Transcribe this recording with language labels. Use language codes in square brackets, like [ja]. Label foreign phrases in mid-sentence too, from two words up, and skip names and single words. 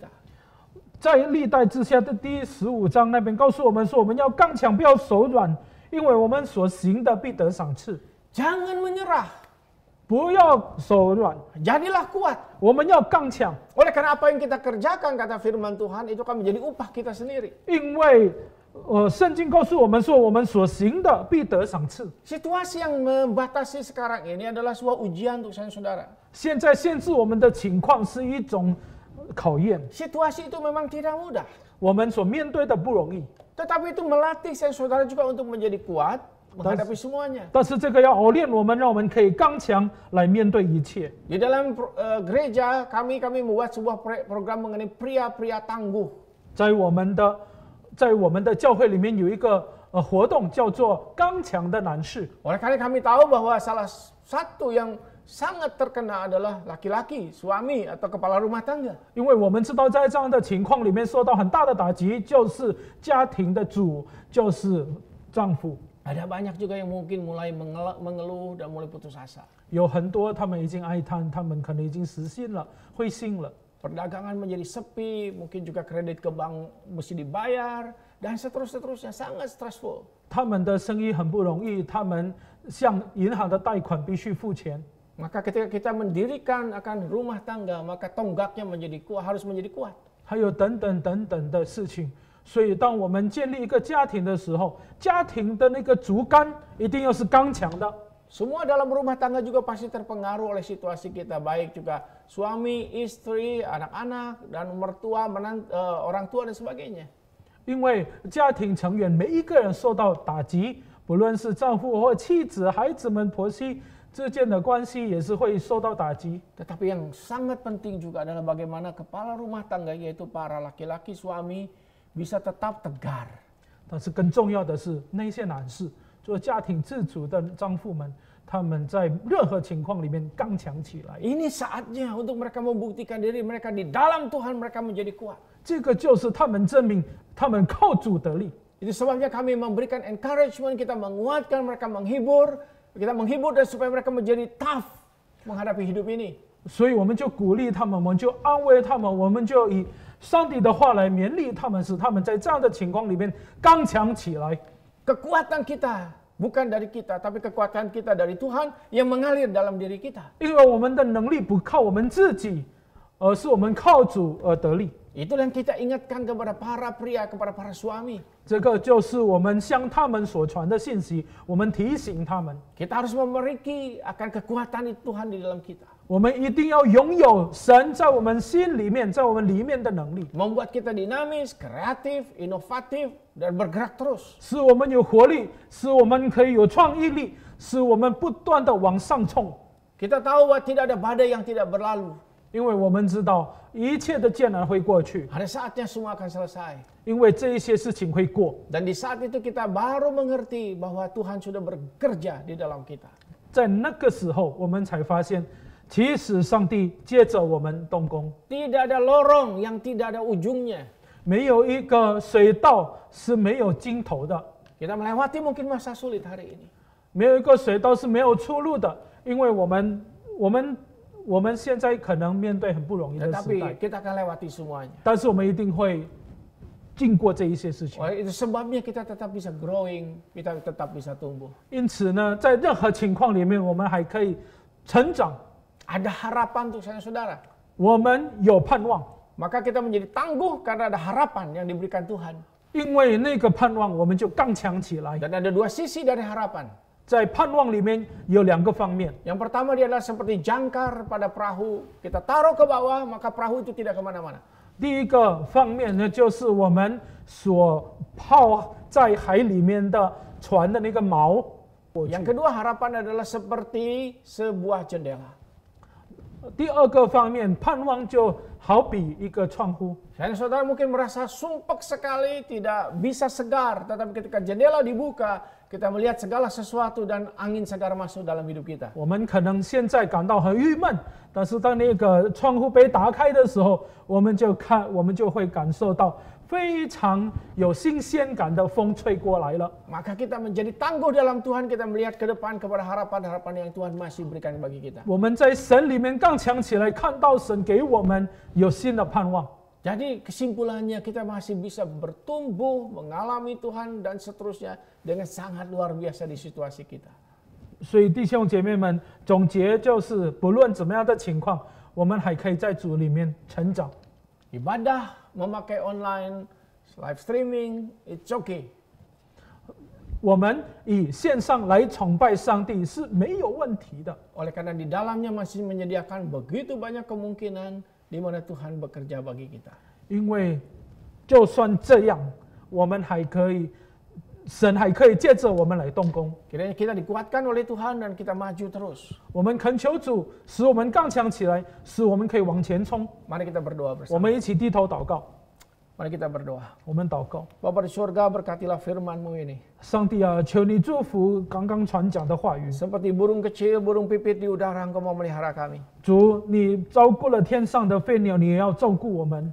[zh] 在历代志下的第15章那边告诉我们说，我们要刚强，不要手软，因为我们所行的必得赏赐。 [id] Jangan menyerah, [zh] 不要手软， [id] jadilah kuat. [zh] 我们要刚强， [id] Oleh karena apa yang kita kerjakan, kata firman Tuhan, itu akan menjadi upah kita sendiri. [zh] 因为圣经告诉我们说，我们所行的必得赏赐。 [id] Situasi yang membatasi sekarang ini adalah sebuah ujian untuk saya saudara. [zh] 现在限制我们的情况是一种考验， [id] Situasi itu memang tidak mudah. [zh] 我们所面对的不容易， [id] Tetapi itu melatih saya saudara juga untuk menjadi kuat menghadapi semuanya. [zh] 但是这个要熬练我们，让我们可以刚强来面对一切。 [id] Di dalam gereja kami membuat sebuah program mengenai pria-pria tangguh. [zh] 在我们的教会里面有一个活动叫做刚强的男士。 [id] Oleh karena kami tahu bahwa salah satu yang sangat terkena adalah laki-laki, suami atau kepala rumah tangga. [zh] 因为我们知道在这样的情况里面受到很大的打击，就是家庭的主，就是丈夫。 [id] Ada banyak juga yang mungkin mulai mengeluh dan mulai putus asa. [zh] 有很多他们已经哀叹，他们可能已经死心了、灰心了。 [id] Perdagangan menjadi sepi, mungkin juga kredit ke bank mesti dibayar, dan seterusnya sangat stressful. [zh] 他们的生意很不容易，他们向银行的贷款必须付钱。 [id] Maka ketika kita mendirikan akan rumah tangga, maka tonggaknya harus menjadi kuat. [zh] 还有等等的事情。所以，当我们建立一个家庭的时候，家庭的那个竹竿一定要是刚强的。 [id] Semua dalam rumah tangga juga pasti terpengaruh oleh situasi kita, baik juga suami, istri, anak-anak, dan mertua, orang tua dan sebagainya. [zh] 因为家庭成员每一个人受到打击，不论是丈夫或妻子、孩子们、婆媳之间的关系也是会受到打击。 [id] Tetapi yang sangat penting juga adalah bagaimana kepala rumah tangga, yaitu para laki-laki suami, bisa tetap tegar. [zh] 但是更重要的是，那些男士做家庭自主的丈夫们，他们在任何情况里面刚强起来。 [id] Ini saatnya untuk mereka membuktikan diri mereka di dalam Tuhan, mereka menjadi kuat. [zh] 这个就是他们证明他们靠主得力。 [id] Itu sebabnya kami memberikan encouragement, kita menguatkan mereka, menghibur dan supaya mereka menjadi tough menghadapi hidup ini. [zh] 所以我们就鼓励他们，我们就安慰他们，我们就以上帝的话来勉励他们，使他们在这样的情况里面刚强起来。 [id] Kekuatan kita bukan dari kita, tapi kekuatan kita dari Tuhan yang mengalir dalam diri kita. [zh] 因为我们的能力不靠我们自己，而是我们靠主而得力。 [id] Itulah yang kita ingatkan kepada para pria, kepada para suami. [zh] 这个就是我们向他们所传的信息，我们提醒他们， [id] Kita harus memiliki akan kekuatan Tuhan di dalam kita. [zh] 我们一定要拥有神在我们心里面，在我们里面的能力， [id] Membuat kita dinamis, kreatif, inovatif, dan bergerak terus. [zh] 使我们有活力，使我们可以有创意力，使我们不断的往上冲。 [id] Kita tahu bahwa tidak ada badai yang tidak berlalu. [zh] 因为我们知道一切的艰难会过去， [id] Ada saatnya semua akan selesai. [zh] 因为这一些事情会过。 [id] Dan di saat itu kita baru mengerti bahwa Tuhan sudah bekerja di dalam kita. [zh] 在那个时候，我们才发现，其实上帝接着我们动工， [id] Tidak ada lorong yang tidak ada ujungnya. [zh] 没有一个水道是没有尽头的， [id] Kita melewati mungkin masa sulit hari ini. [zh] 没有一个水道是没有出路的，因为我们现在可能面对很不容易的时 [id] Tetapi [zh] 代， [id] kita akan lewati semuanya. [zh] 但是我们一定会经过这一些事情。 [id] Oleh itu sebabnya kita tetap bisa growing, kita tetap bisa tumbuh. [zh] 因此呢，在任何情况里面，我们还可以成长。 [id] Ada harapan untuk saya saudara. [zh] 我们有盼望， [id] maka kita menjadi tangguh karena ada harapan yang diberikan Tuhan. [zh] 因为那个盼望，我们就刚强起来。 [id] Dan ada dua sisi dari harapan. [zh] 在盼望里面有2个方面， [id] Yang pertama dia adalah seperti jangkar pada perahu. Kita taruh ke bawah, maka perahu itu tidak kemana-mana. [zh] 第一个方面呢，就是我们所泡在海里面的船的那个锚。 [id] Yang kedua harapan adalah seperti sebuah jendela. [zh] 第二个方面，盼望就好比一个窗户。 [id] Dan saudara mungkin merasa sumpek sekali, tidak bisa segar. Tetapi ketika jendela dibuka, kita melihat segala sesuatu dan angin segar masuk dalam hidup kita. [zh] 我们可能现在感到很郁闷，但是当那个窗户被打开的时候，我们就会感受到非常有新鲜感的风吹过来了。 [id] Maka kita menjadi tangguh dalam Tuhan, kita melihat ke depan kepada harapan-harapan yang Tuhan masih berikan bagi kita. [zh] 我们在神里面刚强起来，看到神给我们有新的盼望。 [id] Jadi kesimpulannya kita masih bisa bertumbuh, mengalami Tuhan dan seterusnya dengan sangat luar biasa di situasi kita. [zh] 所以弟兄姐妹们，总结就是，不论怎么样的情况，我们还可以在主里面成长。 [id] Ibadah, memakai online, [en] live streaming, it's okay. [zh] 我们以线上来崇拜上帝是没有问题的， [id] Oleh karena di dalamnya masih menyediakan begitu banyak kemungkinan di mana Tuhan bekerja bagi kita. [zh] 因为就算这样，我们还可以，神还可以借着我们来动工。 [id] Kiranya kita dikuatkan oleh Tuhan dan kita maju terus. [zh] 我们恳求主，使我们刚强起来，使我们可以往前冲。 [id] Mari kita berdoa [zh] 我 [id] bersama. [zh] 们一起低头祷告， [id] Mari kita berdoa. [zh] 我们祷告。 [id] Bapa di surga, berkatilah firman-Mu ini. [zh] 上帝啊，求你祝福刚刚传讲的话语。 [id] Seperti burung kecil, burung pipit di udara, Engkau mau melihara kami. [zh] 主，你照顾了天上的飞鸟，你也要照顾我们。